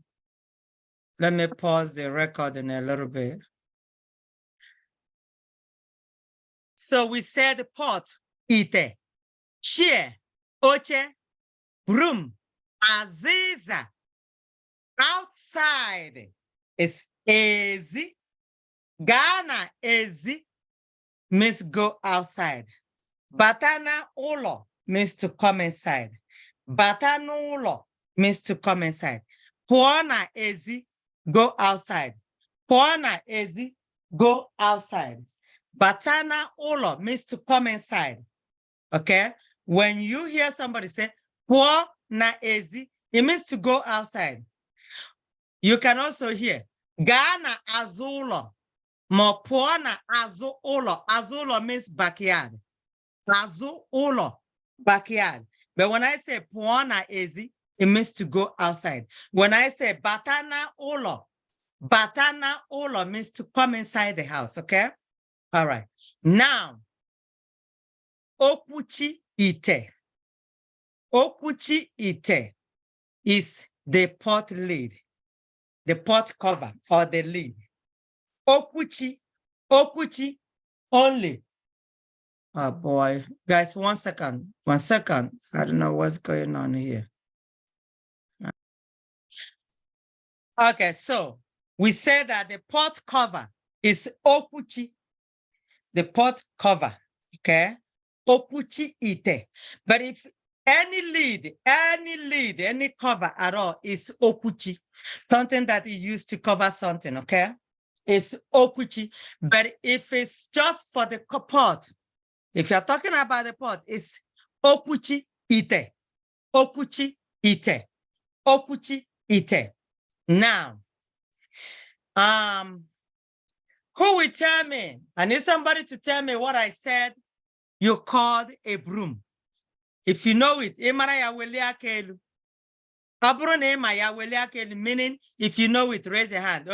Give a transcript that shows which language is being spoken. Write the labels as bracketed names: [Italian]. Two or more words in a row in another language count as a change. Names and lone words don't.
[English] Let me pause the recording a little bit. So we said pot, ite, chair, oche, broom, aziza. Outside is ezi. [Igbo] Ghana ezi [English] means go outside. [Igbo] Batana ulo [English] means to come inside. [Igbo] Batana ulo [English] means to come inside. [Igbo] Puana ezi, [English] go outside. [Igbo] Puana ezi, [English] go outside. [Igbo] Batana ulo [English] means to come inside. Okay? When you hear somebody say, [Igbo] puana ezi, [English] it means to go outside. You can also hear, [Igbo] Ghana azulo. Ma pụọ na azụ ụlọ. Azụ ụlọ [English] means backyard. [Igbo] Azụ ụlọ, [English] backyard. But when I say [Igbo] pụọ na ezi, [English] it means to go outside. When I say [Igbo] batana ụlọ [English] means to come inside the house, okay? All right. Now, [Igbo] okwuchi ite. Okwuchi ite [English] is the pot lid, the pot cover or the lid. Okwuchi only. Oh boy, guys, 1 second. 1 second. I don't know what's going on here. Okay, so we say that the pot cover is okwuchi, the pot cover, okay? [Igbo] Okwuchi ite. [English] But if any lid, any cover at all is okwuchi, something that is used to cover something, okay? It's okwuchi. But if it's just for the pot, if you're talking about the pot, it's [Igbo] okwuchi ite. Okwuchi ite. Okwuchi ite. [English] Now, who will tell me? I need somebody to tell me what I said you called a broom. If you know it, meaning if you know it, raise your hand.